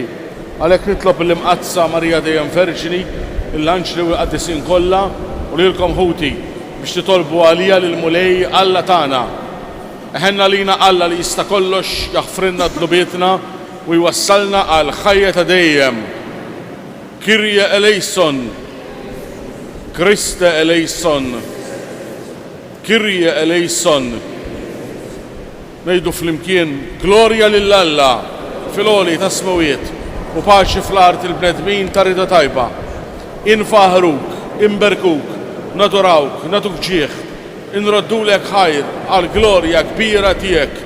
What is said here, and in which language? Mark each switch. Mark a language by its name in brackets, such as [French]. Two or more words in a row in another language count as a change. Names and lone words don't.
[Maltese] Għalhekk nitlob l-imqazza Marija Dejjem Verġini, il-Anġli u l-Qaddisin kollha u lilkom ħuti biex titolbu għalija lill-mulej Alla tagħna. Eħenna lina Alla li jista' kollox jaħfrilna dlubietna u jwassalna għal ħajja ta' dejjem. [Greek] Κύριε ἐλέησον. Χριστὲ ἐλέησον, Κύριε ἐλέησον. [Maltese] Nejdu fl-imkien, glorja lill-Alla fil-għoli ta' smawiet u paċi fl-art il-bnedmin ta' rida tajba. Infaħruk, imberkuk, nadurawk, natuk ġieħ, inroddulek ħajr għal-glorja kbira tiegħek.